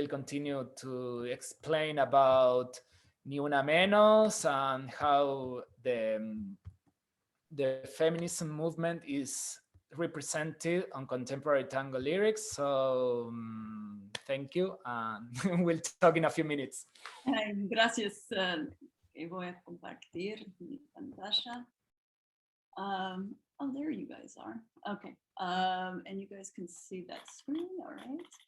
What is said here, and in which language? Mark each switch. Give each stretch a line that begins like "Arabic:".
English: Will continue to explain about Ni Una Menos and how the feminism movement is represented on contemporary tango lyrics. So thank you, and we'll talk in a few minutes.
Spanish: Gracias. Voy a compartir mi pantalla.
English: Oh, there you guys are. Okay. And you guys can see that screen, all right?